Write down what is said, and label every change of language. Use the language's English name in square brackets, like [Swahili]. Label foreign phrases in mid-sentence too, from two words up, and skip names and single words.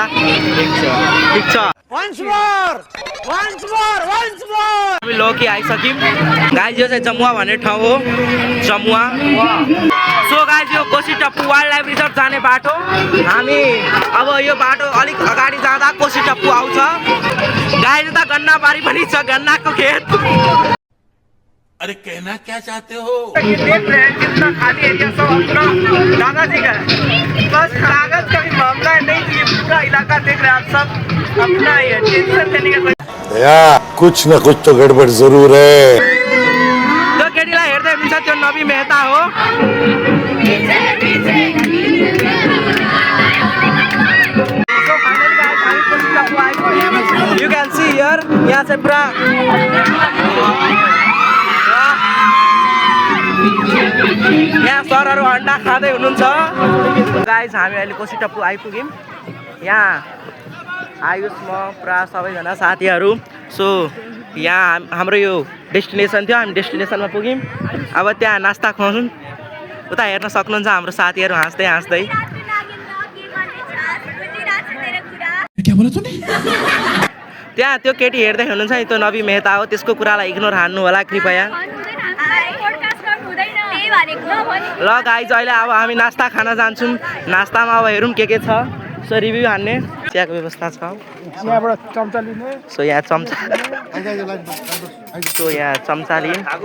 [Nepali] ठिक छ। हामी लोकी आइसक्यौँ। गाइज यो चाहिँ जमुवा भन्ने ठाउँ हो, जमुवा। सो गाइज यो कोशी टापु वाइल्ड लाइफ रिजर्भ जाने बाटो। हामी अब यो बाटो अलिक अगाडि जाँदा कोशी टापु आउँछ। गाइज यता गन्ना बारी पनि छ, गन्नाको खेत। [Hindi] अरे कहना क्या चाहते हो? ये देख रहे हैं कितना खाली एरिया सब अपना दादाजी का है। बस कागज का भी मामला है, नहीं तो ये पूरा इलाका देख रहे हैं आप सब अपना ही है। टेंशन लेने का कुछ न कुछ तो गड़बड़ जरूर है। [Nepali] त्यो केटीलाई हेर्दै हुन्छ, त्यो नबी मेहता हो। [English] you can see here, [Nepali] यहाँ चाहिँ पुरा यहाँ सरहरू अन्डा खाँदै हुनुहुन्छ। गाइज हामी अहिले कोशी टापु आइपुग्यौँ। यहाँ आयुष, म पुरा सबैजना साथीहरू। सो यहाँ हाम्रो यो डेस्टिनेसन थियो, हामी डेस्टिनेसनमा पुग्यौँ। अब त्यहाँ नास्ता खुवाउँछौँ, उता हेर्न सक्नुहुन्छ हाम्रो साथीहरू हाँस्दै हाँस्दै। [Hindi] क्या बोला तूने? [Nepali] त्यहाँ त्यो केटी हेर्दै हुनुहुन्छ नि, त्यो नबी मेहता हो। त्यसको कुरालाई इग्नोर हान्नु होला कृपया। ल गाइज अहिले अब हामी नास्ता खान जान्छौँ। नास्तामा अब हेरौँ के छ। सो रिभ्यू हान्ने चियाको व्यवस्था छ। सो यहाँ चम्चा, सो यहाँ चम्चा लियौँ।